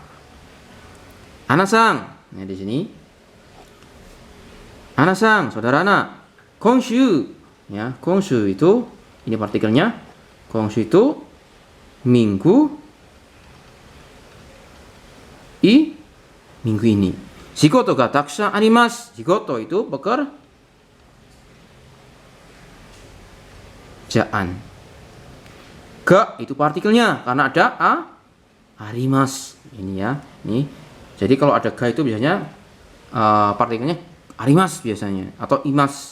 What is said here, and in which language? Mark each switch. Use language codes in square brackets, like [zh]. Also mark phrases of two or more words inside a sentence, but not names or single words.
[id] Anna-sang, ya di sini. Anna-sang, saudara Anna. Konshu, ya konshu itu ini partikelnya. Konshu itu minggu ini. [ja] 仕事がたくさんあります. [id] Shigoto itu pekerjaan. Ga itu partikelnya karena ada arimas ini ya. Nih. Jadi kalau ada ga itu biasanya partikelnya arimas biasanya atau imas.